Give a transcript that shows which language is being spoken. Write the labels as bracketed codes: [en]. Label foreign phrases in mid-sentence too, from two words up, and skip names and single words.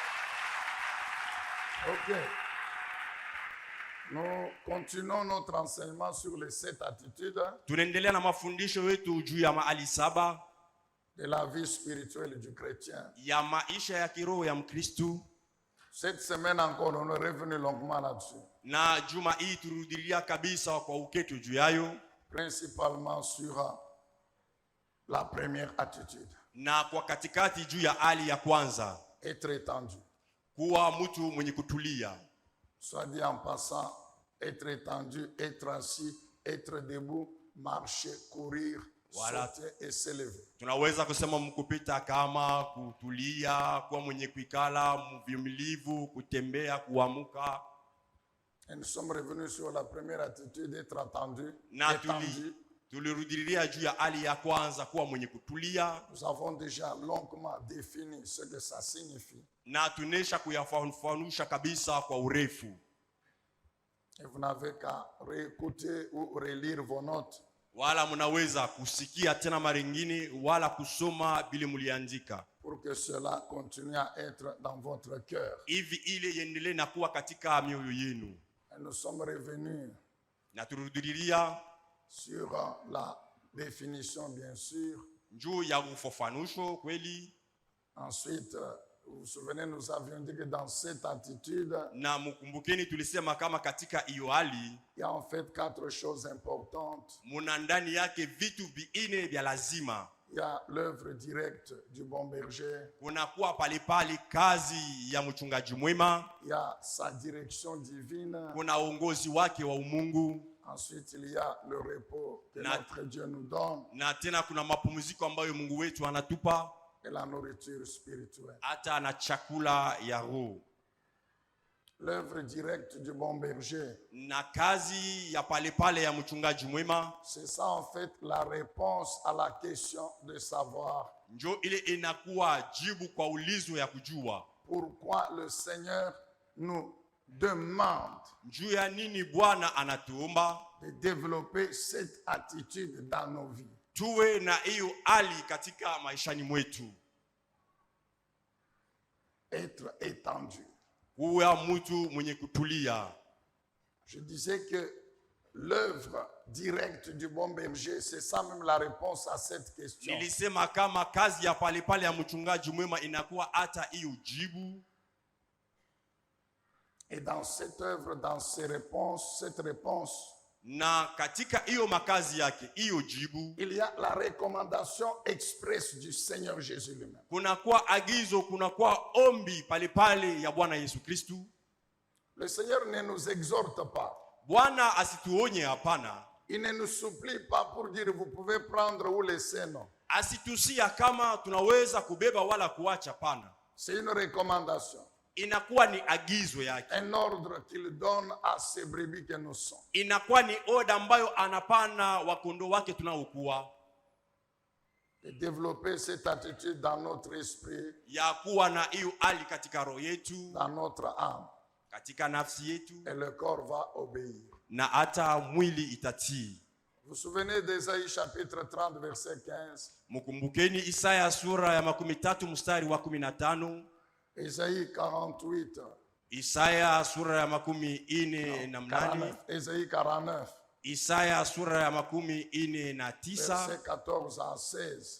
[fr] Ok. Nous continuons notre enseignement sur les 7 attitudes [sw] Tunaendelea na mafundisho yetu juu ya mahali 7 [fr] de la vie spirituelle du chrétien. [sw] ya maisha ya kiroho ya Mkristu. [fr] Cette semaine encore, on est revenu longuement là-dessus. [sw] Na juma hii turudilia kabisa kwa uketu juu yayo, [fr] Principalement sur la première attitude. [sw] na kwa katikati juu ya hali ya kwanza, [fr] Être étendu. [sw] kuwa mtu mwenye kutulia. [fr] Soit dit en passant, être étendu, être assis, être debout, marcher, courir, Voilà. sauter et s'élever. [sw] Tunaweza kusema mkupita kama kutulia, kuwa mwenye kuikala, mvumilivu, kutembea, kuamuka. [fr] Et nous sommes revenus sur la première attitude, être attendu, [sw] Na [fr] étendu. [sw] tulirudilia juu ya hali ya kwanza, kuwa mwenye kutulia, [fr] Nous avons déjà longuement défini ce que ça signifie. [sw] na tunesha kuyafafanusha kabisa kwa urefu. [fr] Et vous n'avez qu'à réécouter ou relire vos notes [sw] Wala mnaweza kusikia tena mara nyingine wala kusoma bila muliandika. [fr] pour que cela continue à être dans votre cœur. [sw] Hivi ile iendelee na kuwa katika mioyo yenu. [fr] Et nous sommes revenus [sw] Na turudilia [fr] sur la définition, bien sûr. [sw] juu ya ufafanusho kweli. [fr] Ensuite, vous vous souvenez, nous avions dit que dans cette attitude, [sw] Na mkumbukeni tulisema kama katika hiyo hali [fr] il y a en fait 4 choses importantes. [sw] muna ndani yake vitu viine vya lazima. [fr] Il y a l'œuvre directe du bon berger. [sw] Kuna kuwa pale pale kazi ya mchungaji mwema, [fr] Il y a sa direction divine. [sw] kuna uongozi wake wa umungu, [fr] Ensuite, il y a le repos que [sw] Na- [fr] notre Dieu nous donne [sw] na tena kuna mapumziko ambayo Mungu wetu anatupa, [fr] et la nourriture spirituelle. [sw] hata na chakula ya roho. [fr] L'œuvre directe du bon berger, [sw] na kazi ya pale ya mchungaji mwema, [fr] c'est ça en fait la réponse à la question de savoir [sw] njo ile inakuwa jibu kwa ulizo ya kujua [fr] pourquoi le Seigneur nous demande [sw] juu ya nini Bwana anatuomba [fr] de développer cette attitude dans nos vies. [sw] tuwe na hiyo hali katika maishani mwetu, [fr] Être étendu. [sw] kuwa mtu mwenye kutulia. [fr] Je disais que l'œuvre directe du bon berger, c'est ça même la réponse à cette question. [sw] Nilisema kama kazi ya pale ya mchungaji mwema inakuwa hata hiyo jibu. [fr] Et dans cette œuvre, dans ces réponses, cette réponse, [sw] Na katika hiyo makazi yake, hiyo jibu, [fr] il y a la recommandation expresse du Seigneur Jésus lui-même. [sw] kunakuwa agizo, kunakuwa ombi pale ya Bwana Yesu Kristu. [fr] Le Seigneur ne nous exhorte pas. [sw] Bwana asituonye, hapana. [fr] Il ne nous supplie pas pour dire vous pouvez prendre ou laisser, non. [sw] Asitusia kama tunaweza kubeba wala kuacha, pana. [fr] C'est une recommandation. [sw] Inakuwa ni agizo yake. [fr] Un ordre qu'il donne à ces brebis que nous sommes. [sw] Inakuwa ni oda ambayo anapana wakondo wake tunaokuwa. [fr] Et développer cette attitude dans notre esprit, [sw] Ya kuwa na hiyo hali katika roho yetu, [fr] dans notre âme. [sw] katika nafsi yetu, [fr] Et le corps va obéir. [sw] na hata mwili itatii. [fr] Vous vous souvenez d'Ésaïe chapitre 30 verset 15? [sw] Mkumbukeni Isaya sura ya 13 mstari wa 15. [fr] Ésaïe 48. [sw] Isaya sura ya 48. [fr] Ésaïe 49. [sw] Isaya sura ya 49 [fr] Verset 14 à 16.